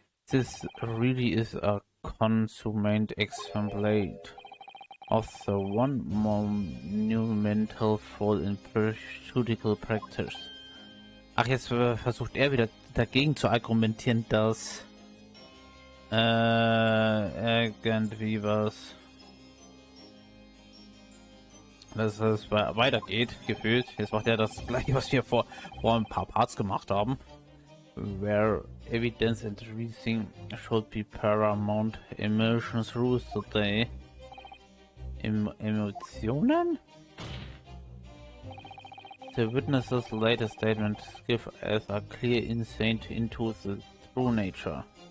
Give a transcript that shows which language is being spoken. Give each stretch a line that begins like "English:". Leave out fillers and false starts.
English: This really is a consummate example of the one monumental fall in pharmaceutical practice.
German: Ach, jetzt versucht er wieder dagegen zu argumentieren, dass irgendwie was, dass es weitergeht, gefühlt. Jetzt macht er das gleiche, was wir vor ein paar Parts gemacht haben.
English: Where evidence and reasoning should be paramount, emotions rules today.
German: Emotionen?
English: The witness's latest statement gives us a clear insight into the true nature.